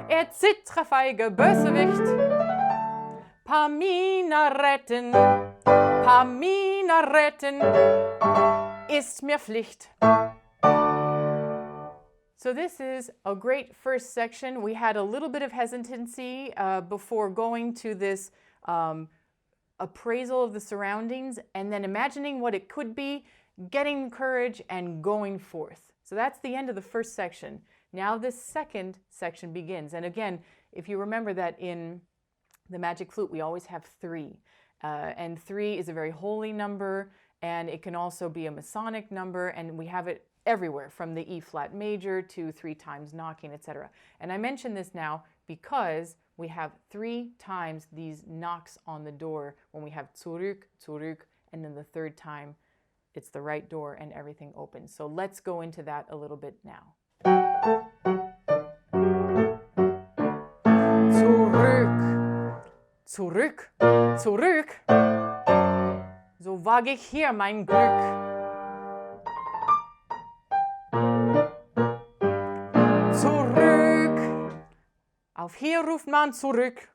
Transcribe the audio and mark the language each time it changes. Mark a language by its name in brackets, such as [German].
[German] Zittre feige Bösewicht. Pamina retten, ist mir Pflicht. [English] So this is a great first section. We had a little bit of hesitancy before going to this appraisal of the surroundings and then imagining what it could be, getting courage, and going forth. So that's the end of the first section. Now this second section begins. And again, if you remember that in the Magic Flute, we always have 3. And 3 is a very holy number, and it can also be a Masonic number, and we have it everywhere, from the E flat major to 3 times knocking, etc. And I mention this now because we have 3 times these knocks on the door when we have [German] zurück, zurück, [English] and then the third time it's the right door and everything opens. So let's go into that a little bit now. [German] Zurück, zurück, zurück, so wage ich hier mein Glück. Zurück, auf hier ruft man zurück.